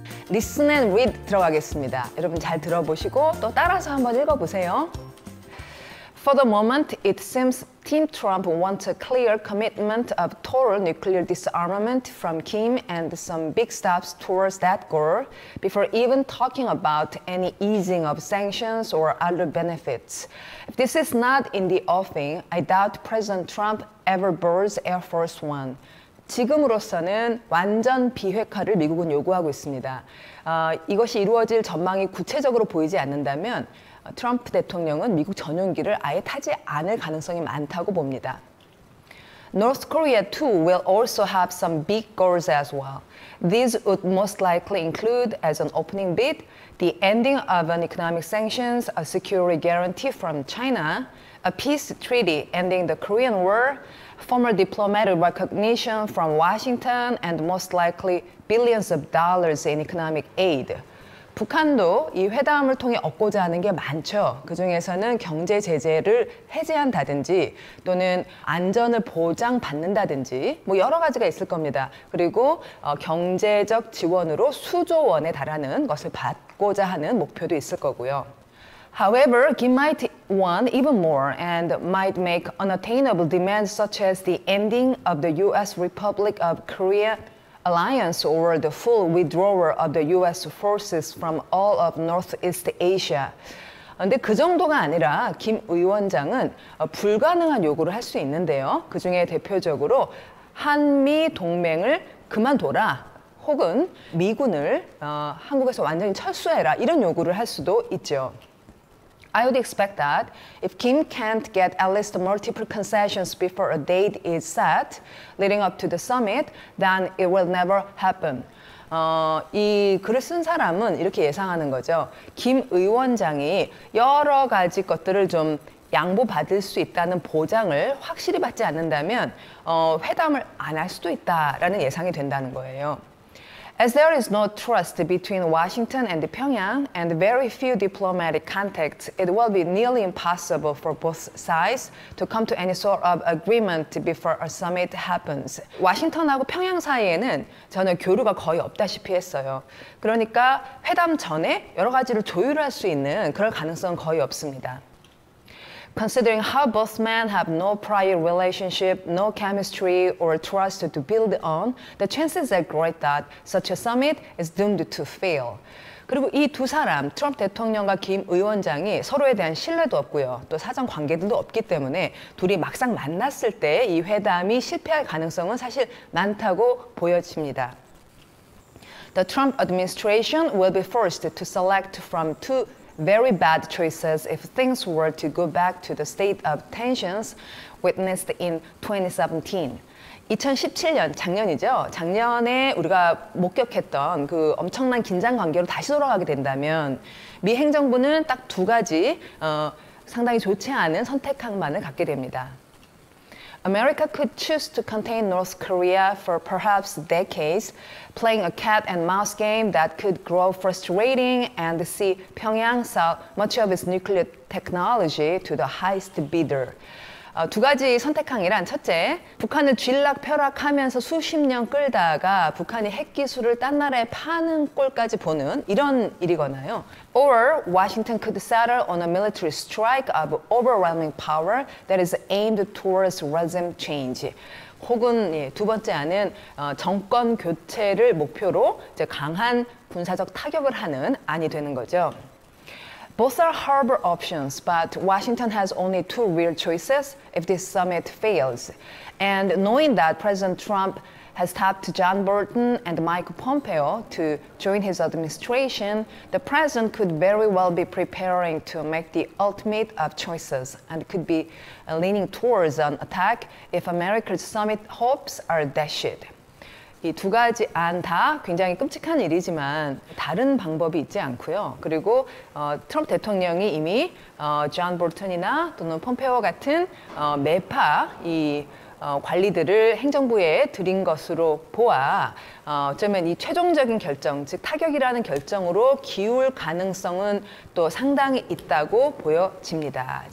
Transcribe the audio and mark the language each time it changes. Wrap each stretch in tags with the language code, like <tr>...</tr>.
<en>Listen and read</en> <ko>들어가겠습니다. 여러분 잘 들어보시고 또 따라서 한번 읽어보세요.</ko> <en>For the moment, it seems Team Trump wants a clear commitment of total nuclear disarmament from Kim and some big steps towards that goal before even talking about any easing of sanctions or other benefits. If this is not in the offing, I doubt President Trump ever boards Air Force One.</en> <ko>지금으로서는 완전 비핵화를 미국은 요구하고 있습니다. 이것이 이루어질 전망이 구체적으로 보이지 않는다면 트럼프 대통령은 미국 전용기를 아예 타지 않을 가능성이 많다고 봅니다.</ko> <en>North Korea too will also have some big goals as well. These would most likely include, as an opening bid, the ending of an economic sanctions, a security guarantee from China, a peace treaty ending the Korean War, former diplomatic recognition from Washington, and most likely billions of dollars in economic aid.</en> <ko>북한도 이 회담을 통해 얻고자 하는 게 많죠. 그중에서는 경제 제재를 해제한다든지 또는 안전을 보장받는다든지 뭐 여러 가지가 있을 겁니다. 그리고 경제적 지원으로 수조 원에 달하는 것을 받고자 하는 목표도 있을 거고요.</ko> <en>However, Kim might want even more and might make unattainable demands such as the ending of the U.S. Republic of Korea alliance or the full withdrawal of the U.S. forces from all of Northeast Asia.</en> <ko>근데 그 정도가 아니라 김 위원장은 불가능한 요구를 할 수 있는데요. 그중에 대표적으로 한미 동맹을 그만둬라 혹은 미군을 한국에서 완전히 철수해라 이런 요구를 할 수도 있죠.</ko> <en>I would expect that if Kim can't get at least multiple concessions before a date is set leading up to the summit, then it will never happen.</en> <ko>이 글을 쓴 사람은 이렇게 예상하는 거죠. 김 위원장이 여러 가지 것들을 좀 양보받을 수 있다는 보장을 확실히 받지 않는다면 회담을 안 할 수도 있다라는 예상이 된다는 거예요.</ko> <en>As there is no trust between Washington and Pyongyang and very few diplomatic contacts, it will be nearly impossible for both sides to come to any sort of agreement before a summit happens.</en> <ko>와싱턴하고 평양 사이에는 전혀 교류가 거의 없다시피 했어요. 그러니까 회담 전에 여러 가지를 조율할 수 있는 그럴 가능성은 거의 없습니다.</ko> <en>Considering how both men have no prior relationship, no chemistry or trust to build on, the chances are great that such a summit is doomed to fail.</en> <ko>그리고 이 두 사람, 트럼프 대통령과 김 위원장이 서로에 대한 신뢰도 없고요. 또 사전 관계들도 없기 때문에 둘이 막상 만났을 때 이 회담이 실패할 가능성은 사실 많다고 보여집니다.</ko> <en>The Trump administration will be forced to select from two very bad choices if things were to go back to the state of tensions witnessed in 2017.</en> <ko>2017년, 작년이죠. 작년에 우리가 목격했던 그 엄청난 긴장 관계로 다시 돌아가게 된다면 미 행정부는 딱 두 가지 상당히 좋지 않은 선택항만을 갖게 됩니다.</ko> <en>America could choose to contain North Korea for perhaps decades, playing a cat and mouse game that could grow frustrating and see Pyongyang sell much of its nuclear technology to the highest bidder.</en> <ko>두 가지 선택항이란 첫째, 북한을 쥐락펴락하면서 수십 년 끌다가 북한이 핵기술을 딴 나라에 파는 꼴까지 보는 이런 일이거나요.</ko> <en>Or Washington could settle on a military strike of overwhelming power that is aimed towards regime change.</en> <ko>혹은 두 번째 안은 정권 교체를 목표로 이제 강한 군사적 타격을 하는 안이 되는 거죠.</ko> <en>Both are horrible options, but Washington has only two real choices if this summit fails. And knowing that President Trump has tapped John Bolton and Mike Pompeo to join his administration, the president could very well be preparing to make the ultimate of choices and could be leaning towards an attack if America's summit hopes are dashed.</en> <ko>이 두 가지 안 다 굉장히 끔찍한 일이지만 다른 방법이 있지 않고요. 그리고 트럼프 대통령이 이미 존 볼턴이나 또는 폼페오 같은 매파 이 관리들을 행정부에 들인 것으로 보아 어쩌면 이 최종적인 결정, 즉 타격이라는 결정으로 기울 가능성은 또 상당히 있다고 보여집니다.</ko>